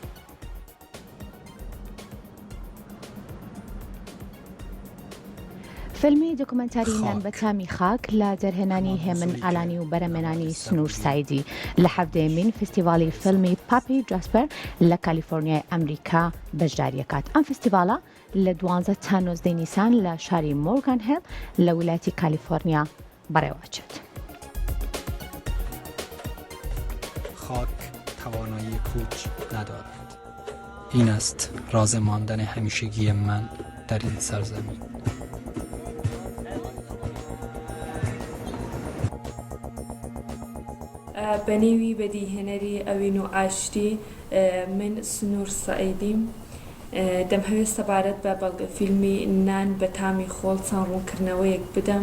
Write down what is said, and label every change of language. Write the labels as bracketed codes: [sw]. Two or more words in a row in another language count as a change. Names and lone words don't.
[ckb] فیلمی دۆکومنتاری نان بە تامی خاک لە دەرهێنانی هێمن ئالانی و بەرەمێنانی سنوور سایدی لە 17مین فستیڤاڵی فیلمی پاپی جاسپەر لە کالیفۆرنیای ئەمریکا بەشداریەکات. ئەم فستیڤاڵە لە 12 تا 19 نیسان لە شاری مۆرگان هێل لە ویلایەتی کالیفۆرنیا بەڕێوەچێت. [fa] خاک توانایی کوچ ندارد. این است راز ماندن همیشگی من در این سرزمین. [ckb] بەنێوی بەدیهێنەری ئەوین و ئاشتی من سنوور سەعیدیم دەمهەوێت سەبارەت بە بەڵگە فیلمی نان بە تامی خۆڵ چەند ڕوونکردنەوەیەک بدەم.